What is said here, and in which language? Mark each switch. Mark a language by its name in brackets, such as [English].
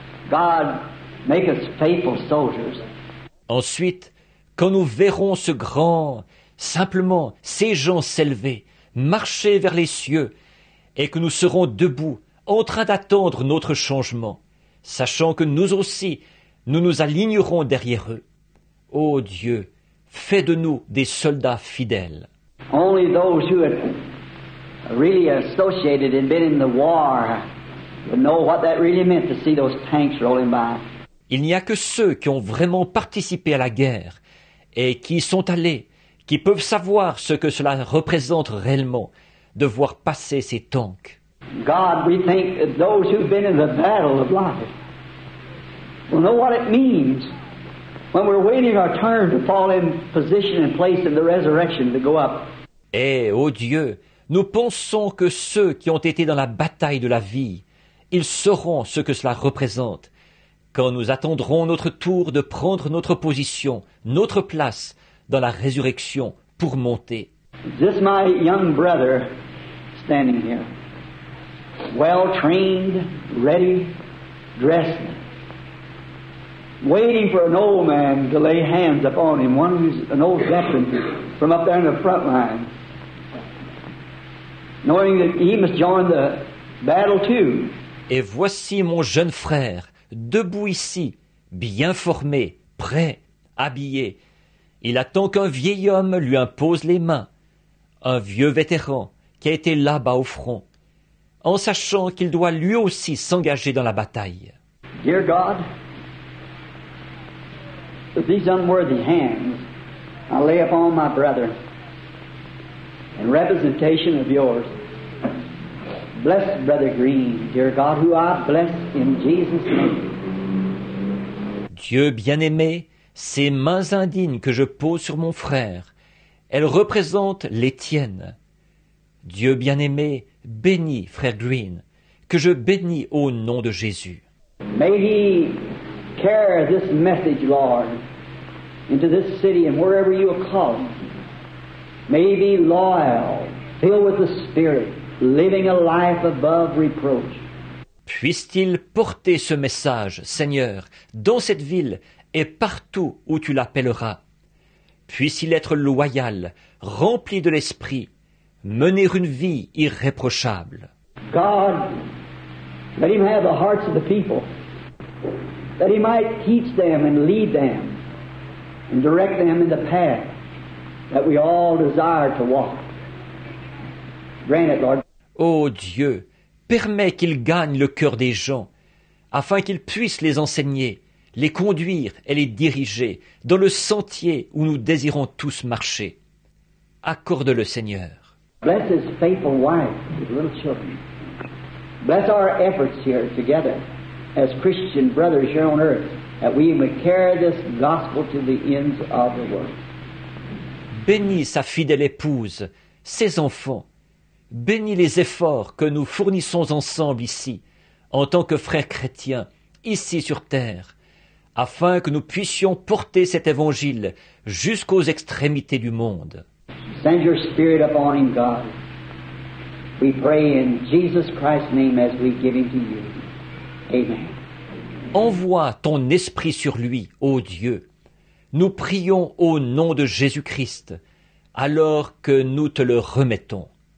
[English] God, make us faithful soldiers. [French] Ensuite, quand nous verrons ce grand, simplement, ces gens s'élever, marcher vers les cieux, et que nous serons debout, en train d'attendre notre changement, sachant que nous aussi, nous nous alignerons derrière eux. Ô Dieu, fais de nous des soldats fidèles. [English] Only those who had really associated and been in the war would know what that really meant to see those tanks rolling by. [French] Il n'y a que ceux qui ont vraiment participé à la guerre et qui y sont allés, qui peuvent savoir ce que cela représente réellement, de voir passer ces tanks. [English] God, we think that those who've been in the battle of life will know what it means when we're waiting our turn to fall in position and place in the resurrection to go up. [French] Et, ô Dieu, nous pensons que ceux qui ont été dans la bataille de la vie, ils sauront ce que cela représente, quand nous attendrons notre tour de prendre notre position, notre place dans la résurrection pour monter. [English] This my young brother standing here, well trained, ready, dressed, waiting for an old man to lay hands upon him, one who's an old veteran from up there in the front line, knowing that he must join the battle too. [French] Et voici mon jeune frère, debout ici, bien formé, prêt, habillé. Il attend qu'un vieil homme lui impose les mains, un vieux vétéran qui a été là-bas au front, en sachant qu'il doit lui aussi s'engager dans la bataille. [English] Dear God, with these unworthy hands, I lay upon my brother, in representation of yours. Bless Brother Green, dear God, who I bless in Jesus' name. [French] Dieu bien-aimé, ces mains indignes que je pose sur mon frère, elles représentent les tiennes. Dieu bien-aimé, bénis frère Green, que je bénis au nom de Jésus. [English] May he carry this message, Lord, into this city and wherever you will call him. May he be loyal, filled with the Spirit, living a life above reproach. [French] Puisse-t-il porter ce message, Seigneur, dans cette ville et partout où tu l'appelleras. Puisse-t-il être loyal, rempli de l'esprit, mener une vie irréprochable. [English] God, let him have the hearts of the people, that he might teach them and lead them and direct them in the path that we all desire to walk. Grant it, Lord. [French] Ô Dieu, permets qu'il gagne le cœur des gens, afin qu'ils puissent les enseigner, les conduire et les diriger dans le sentier où nous désirons tous marcher. Accorde-le, Seigneur. [English] Bless his faithful wife, his little children. Bless our efforts here together as Christian brothers here on earth, that we may carry this gospel to the ends of the world. [French] Bénis sa fidèle épouse, ses enfants. Bénis les efforts que nous fournissons ensemble ici, en tant que frères chrétiens, ici sur terre, afin que nous puissions porter cet évangile jusqu'aux extrémités du monde. [English] Send your Spirit upon him, God. We pray in Jesus Christ's name as we give him to you. Amen. [French] Envoie ton esprit sur lui, ô Dieu. Nous prions au nom de Jésus-Christ, alors que nous te le remettons.